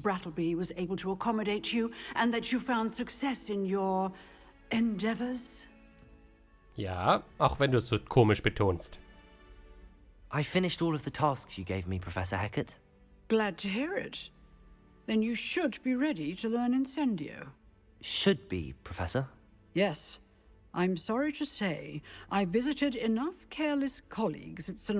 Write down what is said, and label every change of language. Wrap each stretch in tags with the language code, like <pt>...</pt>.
<en>Brattleby was able to accommodate you and that you found success in your endeavors.</en> <de>Ja, auch wenn du es so komisch betonst.</de> <en>I finished all of the tasks you gave me, Professor Hecat. Glad to hear it. Then you should be ready to learn Incendio. Should be, Professor. Yes. I'm sorry to say, I visited enough careless colleagues at St.</en>